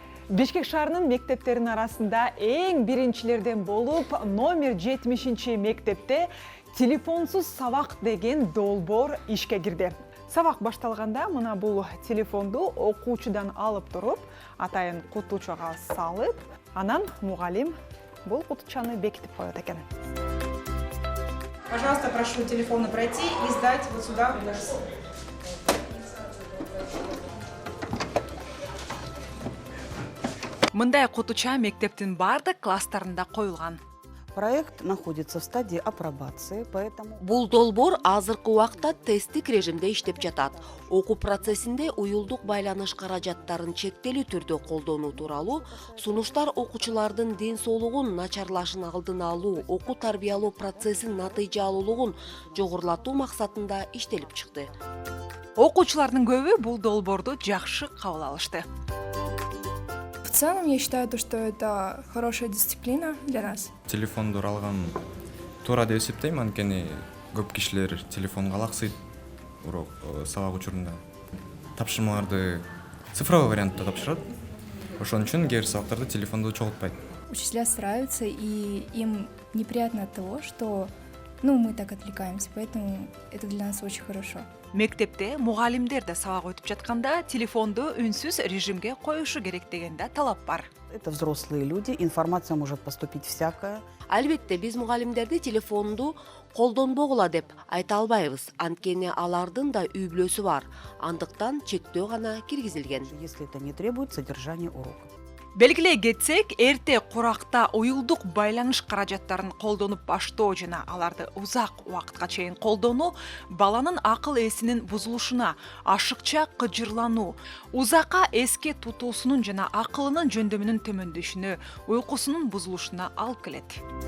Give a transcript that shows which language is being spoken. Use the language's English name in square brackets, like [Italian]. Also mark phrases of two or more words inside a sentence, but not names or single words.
[Kyrgyz] Бишкек шаарынын мектептеринин арасында эң биринчилерден болуп, номер 70 мектепте телефонсуз сабак деген долбоор ишке кирди. Сабак башталганда мына бул телефонду окуучудан алып туруп, атайын кутучага салып, анан мугалим бул кутучаны бекитип коет экен. [Russian] Пожалуйста, прошу телефоны пройти и сдать вот сюда в класс. [Kyrgyz] Мындай кутуча мектептин бардык класстарында коюлган. [Russian] Проект находится в стадии апробации, поэтому... [Kyrgyz] Бул долбоор азыркы убакта тесттик режимде иштеп жатат. Окуу процессинде уюлдук байланыш каражаттарын чектелүү түрдө колдонуу тууралуу сунуштар окуучулардын ден соолугун начарлашын алдын алуу, окуу тарбиялоо процессин натыйжалуулугун жогорулатуу максатында иштелип чыкты. Окуучулардын көбү бул долбоорду жакшы кабыл алышты. [Russian] В целом, я считаю, что это хорошая дисциплина для нас. [Kyrgyz] Телефонду алган туура деп эсептейм, анткени көп кишилер телефонго алаксыйт урок сабак учурунда. Тапшырмаларды цифровой вариантта тапшырат. Ошон үчүн кээ бир сабактарда телефонду чогултпайт. [Russian] Учителя стараются, и им неприятно от того, что мы так отвлекаемся, поэтому это для нас очень хорошо. [Kyrgyz] Мектепте мугалимдер да сабак өтүп жатканда телефонду үнсүз режимге коюшу керек деген да талап бар. [Russian] Это взрослые люди, информация может поступить всякая. [Kyrgyz] Албетте биз мугалимдерди телефонду колдонбогула деп айта албайбыз, анткени алардын да үй бүлөсү бар. Андыктан чектөө гана киргизилген. [Russian] Если это не требует содержания урока. [Kyrgyz] Белгилей кетсек, эрте куракта уюлдук байланыш каражаттарын колдонуп баштоо жана аларды узак убакытка чейин колдонуу баланын акыл эсинин бузулушуна, ашыкча кыжырлануу, узакка эске тутуусунун жана акылынын жөндөмүнүн төмөндөшүнө, уйкусунун бузулушуна алып келет.